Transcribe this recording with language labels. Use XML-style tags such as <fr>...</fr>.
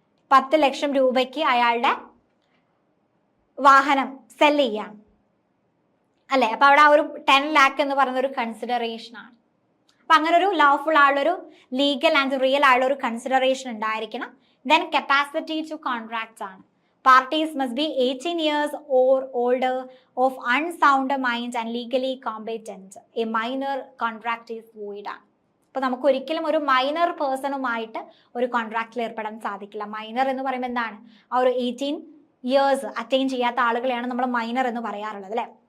<ml>10 ലക്ഷം രൂപയ്ക്ക് അയാളുടെ വാഹനം സെൽ ചെയ്യാണ്, അല്ലെ? അപ്പൊ അവിടെ ആ ഒരു 10 lakh എന്ന് പറയുന്ന ഒരു കൺസിഡറേഷൻ ആണ്. അപ്പൊ അങ്ങനെ ഒരു ലോഫുൾ ആയുള്ളൊരു ലീഗൽ ആൻഡ് റിയൽ ആയുള്ള ഒരു കൺസിഡറേഷൻ ഉണ്ടായിരിക്കണം.</ml> <en>Then capacity to contracts ആണ്. Parties must be 18 years or older, of unsound mind and legally competent. A minor contract is void ആണ്.</en> <ml>അപ്പൊ നമുക്ക് ഒരിക്കലും ഒരു മൈനർ പേഴ്സണുമായിട്ട് ഒരു കോൺട്രാക്റ്റിൽ ഏർപ്പെടാൻ സാധിക്കില്ല. മൈനർ എന്ന് പറയുമ്പോൾ എന്താണ്? ആ ഒരു 18 years അറ്റൈൻ ചെയ്യാത്ത ആളുകളെയാണ് നമ്മൾ മൈനർ എന്ന് പറയാറുള്ളത്, അല്ലെ?</ml>